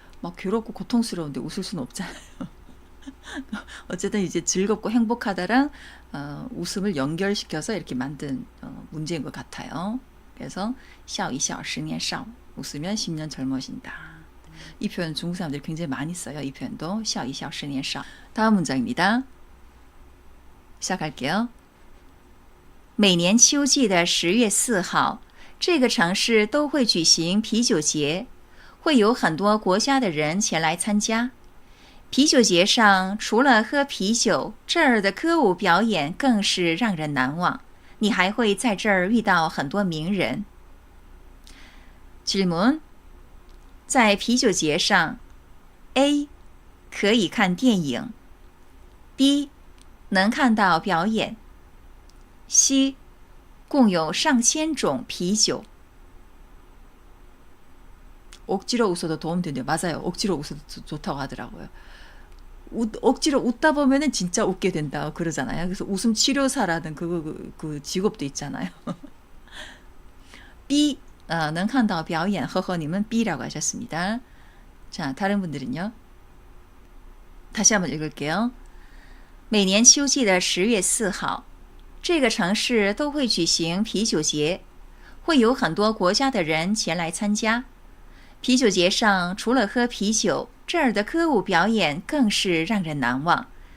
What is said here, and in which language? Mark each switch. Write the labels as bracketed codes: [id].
[ko] 막 괴롭고 고통스러운데 웃을 수는 없잖아요. 어쨌든 이제 즐겁고 행복하다랑 웃음을 연결시켜서 이렇게 만든 문제인 것 같아요. 그래서 [zh] 笑一笑十年少 [ko] 웃으면 10년 젊어진다. 이 표현 중국 사람들이 굉장히 많이 써요. 이 표현도 [zh] 笑一笑十年少. [ko] 다음 문장입니다. 시작할게요. [zh] 每年秋季的10月4号这个城市都会举行啤酒节会有很多国家的人前来参加啤酒节上除了喝啤酒这儿的歌舞表演更是让人难忘你还会在这儿遇到很多名人 질문在啤酒节上 A 可以看电影 B 能看到表演 C 共有上千种啤酒 [ko] 억지로 웃어도 도움 된대요. 맞아요. 억지로 웃어도 좋다고 하더라고요. 억지로 웃다 보면은 진짜 웃게 된다 그러잖아요. 그래서 웃음 치료사라는 그 직업도 있잖아요. B [zh] 能看到表演 [ko] 허허님은 B라고 하셨습니다. 자, 다른 분들은요. 다시 한번 읽을게요. [zh] 每年秋季的10月4号，这个城市都会举行啤酒节，会有很多国家的人前来参加。啤酒节上除了喝啤酒，这儿的歌舞表演更是让人难忘。